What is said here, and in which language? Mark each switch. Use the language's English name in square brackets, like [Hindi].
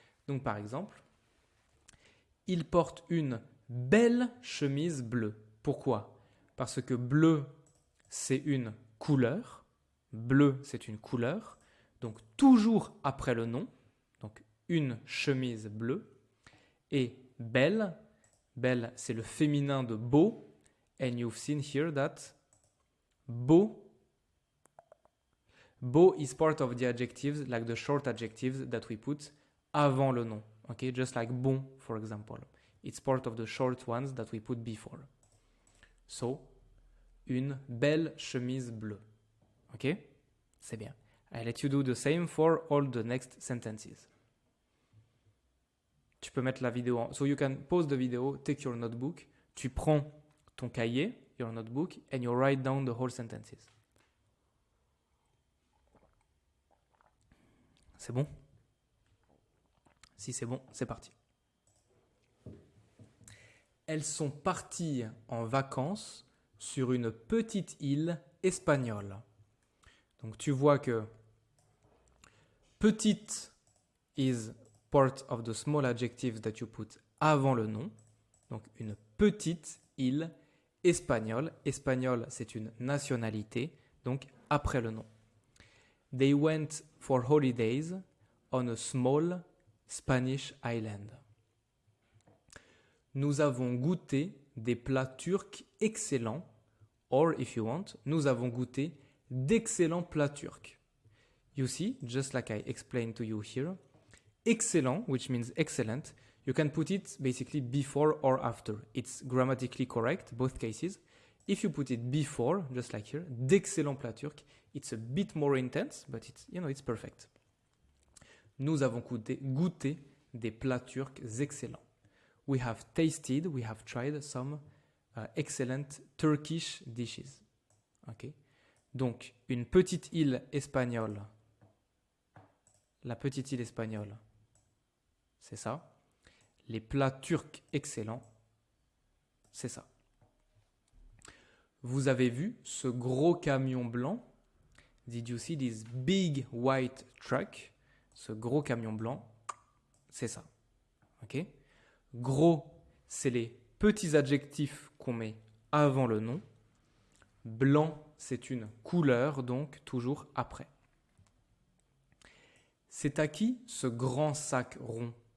[French] Donc par exemple, il porte une belle chemise bleue. Pourquoi? Parce que bleu, c'est une couleur. Bleu, c'est une couleur. Donc toujours après le nom. Donc une chemise bleue. Et belle, belle, c'est le féminin de beau. [English] And you've seen here that beau is part of the adjectives, like the short adjectives that we put [French] avant le nom. [English] Okay, just like [French] bon, [English] for example. It's part of the short ones that we put before. [French] So, une belle chemise bleue. Ok? C'est bien. [English] I let you do the same for all the next sentences. [French] Tu peux mettre la vidéo en... [English] So you can pause the video, take your notebook, [French] tu prends ton cahier, [English] your notebook, and you write down the whole sentences. [French] C'est bon? Si c'est bon, c'est parti. Elles sont parties en vacances sur une petite île espagnole. Donc tu vois que [English] petite is part of the small adjectives that you put [French] avant le nom. Donc une petite île espagnole. Espagnol, c'est une nationalité, donc après le nom. [English] They went for holidays on a small Spanish island. [French] Nous avons goûté des plats turcs excellents [English] or if you want, [French] nous avons goûté d'excellents plats turcs. [English] You see, just like I explained to you here, excellent, which means excellent, you can put it basically before or after. It's grammatically correct, both cases. If you put it before, just like here, [French] d'excellents plats turcs, [English] it's a bit more intense, but it's perfect. [French] Nous avons goûté des plats turcs excellents. [English] We have tried some excellent Turkish dishes. Okay. [French] Donc, une petite île espagnole. La petite île espagnole, c'est ça. Les plats turcs excellents, c'est ça. Vous avez vu ce gros camion blanc? [English] Did you see this big white truck? [French] Ce gros camion blanc, c'est ça. Ok? Gros, c'est les petits adjectifs qu'on met avant le nom. Blanc, c'est une couleur, donc toujours après. C'est à qui ce grand sac rond?